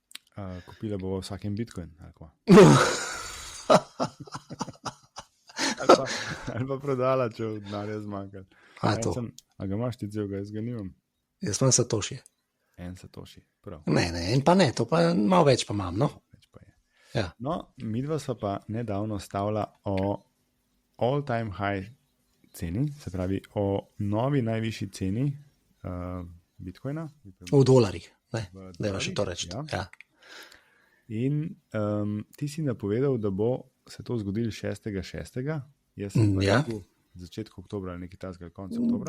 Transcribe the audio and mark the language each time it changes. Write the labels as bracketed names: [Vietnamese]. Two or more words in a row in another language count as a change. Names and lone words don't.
[Slovenian] Kupila bo vsakem Bitcoin, ali kva? Ali pa prodala, če v denarja zmanjka. A to, A ga imaš ti celega, jaz ga nimam. jaz imam satoshi. En satoshi, prav. Ne, en pa ne, to pa malo več pa imam, no? Več pa je. Ja. No, midva sva pa nedavno stavila o [English] all-time high [Slovenian] ceni, se pravi o novi najvišji ceni Bitcoina. V dolarjih, ne? V Dajva še to dolarjih, reči. ja. Ja. In ti si napovedal, da bo se to zgodilo 6.6. Jaz sem pa Ja. rekel začetku oktobra ali nekaj tasga, konca oktobra.